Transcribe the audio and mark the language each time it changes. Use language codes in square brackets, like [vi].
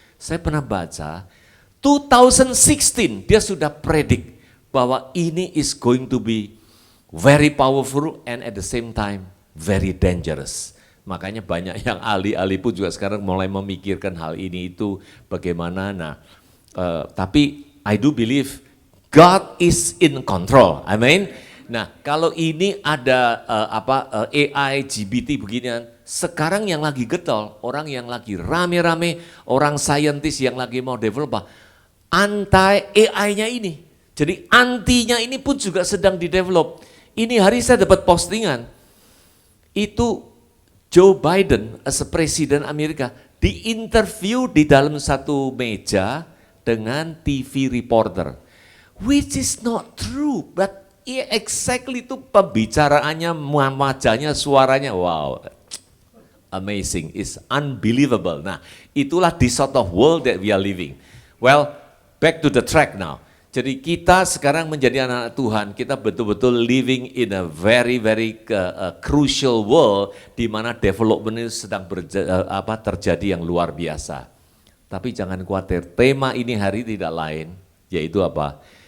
[id] Saya pernah baca 2016 dia sudah predik bahwa ini [en] is going to be very powerful and at the same time very dangerous. [id] Makanya banyak yang ahli-ahli pun juga sekarang mulai memikirkan hal ini itu bagaimana. Nah, tapi [en] I do believe God is in control. [id] Amin. Nah, kalau ini ada AI, GPT beginian, sekarang yang lagi getol, orang yang lagi rame-rame, orang saintis yang lagi mau develop, anti AI-nya ini. Jadi antinya ini pun juga sedang didevelop. Ini hari saya dapat postingan, itu Joe Biden, as a presiden Amerika, diinterview di dalam satu meja dengan TV reporter. [en] Which is not true, but exactly [id] itu pembicaraannya, wajahnya, suaranya, [en] wow, amazing, it's unbelievable. [id] Nah, itulah [en] the sort of world that we are living. Well, back to the track now. [id] Jadi kita sekarang menjadi anak-anak Tuhan, kita betul-betul [en] living in a very crucial world [id] di mana development ini sedang terjadi yang luar biasa. Tapi jangan khawatir, tema ini hari tidak lain, yaitu apa?